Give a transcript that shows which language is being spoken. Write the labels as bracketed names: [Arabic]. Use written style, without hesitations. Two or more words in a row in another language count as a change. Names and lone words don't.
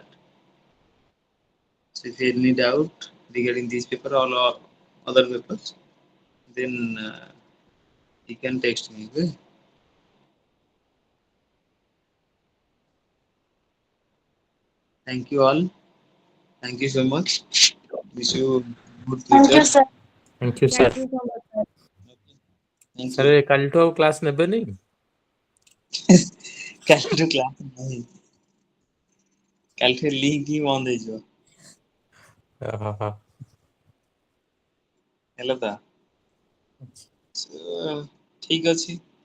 [English] So if you have any doubt regarding this paper or other papers, then you can text me. Okay. Thank you all. Thank you so much. Wish you good Thank you, future. sir. Thank you Thank सर। you so much, sir. Thank सर you. [Odia] କାଲିଠୁ ଆଉ କ୍ଲାସ୍ ନେବେନି? କାଲିଠୁ କ୍ଲାସ୍ ନାହିଁ। କାଲିଠୁ ଲିଙ୍କ ହିଁ ବନ୍ଦ ହେଇଯିବ। ଓହୋ। ହେଲା ତ? ଠିକ ଅଛି।